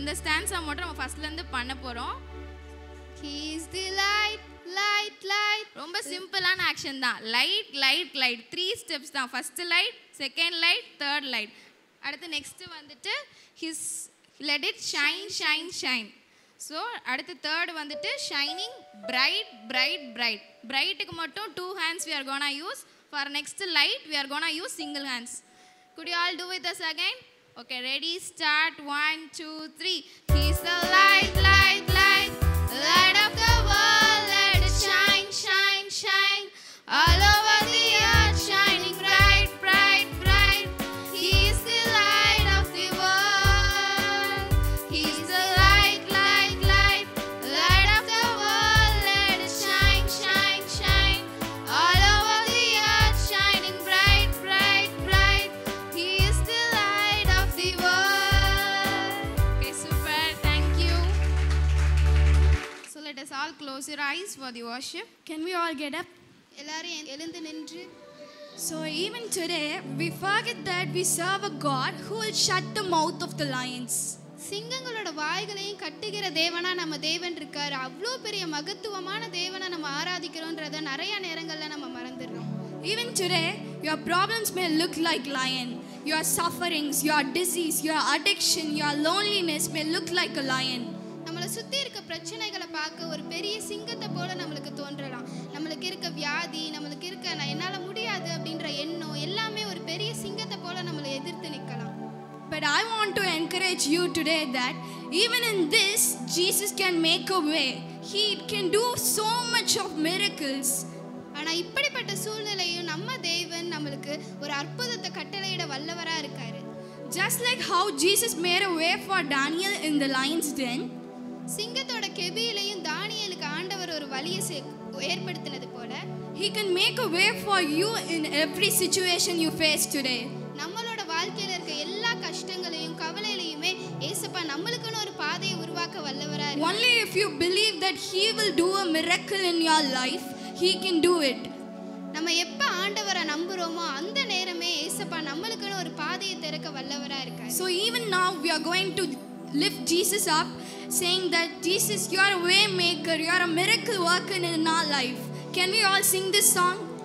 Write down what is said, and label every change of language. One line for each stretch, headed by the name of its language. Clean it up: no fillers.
Tamil: இந்த ஸ்டான்ஸா மட்டும் நம்ம ஃபர்ஸ்ட்ல இருந்து பண்ண போறோம்.
English: He is the light, light, light.
Tamil: ரொம்ப சிம்பிளான ஆக்ஷன் தான்.
English: light light light 3 steps
Tamil: தான்.
English: First light, second light, third light. அடுத்து next வந்துட்டு his let it shine shine shine. So அடுத்து third வந்துட்டு shining bright bright bright.
Tamil: பிரைட்டுக்கு மட்டும்
English: 2 hands we are gonna use. For next light we are gonna use single hands. Could you all do with us again? Okay, ready, start. 1 2 3. He's the light, light, light, light of the world. Let it shine, shine, shine, all over the earth, shining bright, bright, bright. He is the light of the world. He's the light, light, light, light of the world. Let it shine, shine, shine, all over the earth, shining bright, bright, bright. He is the light of the world. Okay, super. Thank you. So let us all close your eyes for the worship. Can we all get up?
Tamil: எல்லாரும் எழுந்து நின்று.
English: So even today, we forget that we serve a God who will shut the mouth of the lions.
Tamil: சிங்கங்களோட வாய்களையும் கட்டுகிற தேவனா நம்ம தேவன் இருக்காரு. அவ்வளோ பெரிய மகத்துவமான தேவனை நம்ம ஆராதிக்கிறோன்றத நிறைய நேரங்கள்ல நம்ம மறந்துடுறோம்.
English: Even today, your problems may look like lion. Your sufferings, your disease, your addiction, your loneliness may look like a lion.
Tamil: நம்மளை சுற்றி இருக்க பிரச்சனைகளை பார்க்க ஒரு பெரிய சிங்கத்தை போல நம்மளுக்கு தோன்றலாம். நம்மளுக்கு இருக்க வியாதி, நம்மளுக்கு இருக்க என்னால் முடியாது அப்படின்ற எண்ணம் எல்லாமே ஒரு பெரிய சிங்கத்தை போல நம்மளை எதிர்த்து நிற்கலாம்.
English: But I want to encourage you today that even in this, Jesus can make a way. He can do so much of miracles.
Tamil: ஆனால் இப்படிப்பட்ட சூழ்நிலையும் நம்ம தேவன் நம்மளுக்கு ஒரு அற்புதத்தை கட்டளையிட வல்லவராக இருக்காரு.
English: Just like how Jesus made a way for Daniel in the lion's den,
Tamil: சிங்கத்தோட கெபியிலையும் தானியேலுக்கு ஆண்டவர் ஒரு வழியை ஏற்படுத்தினது போல
English: He can make a way for you in every situation you face today.
Tamil: நம்மளோட வாழ்க்கையில இருக்க எல்லா கஷ்டங்களையும் கவலையிலையுமே ஏசப்பா நம்மளுக்குன்னு ஒரு பாதையை உருவாக்க வல்லவரா இருக்காரு.
English: Only if you believe that He will do a miracle in your life, He can do it.
Tamil: நம்ம எப்ப ஆண்டவரை நம்புறோமோ அந்த நேரமே ஏசப்பா நம்மளுக்குன்னு ஒரு பாதையை திறக்க வல்லவரா இருக்காரு.
English: So even now we are going to lift Jesus up, saying that Jesus, you are a way maker, you are a miracle worker in our life. Can we all sing this song?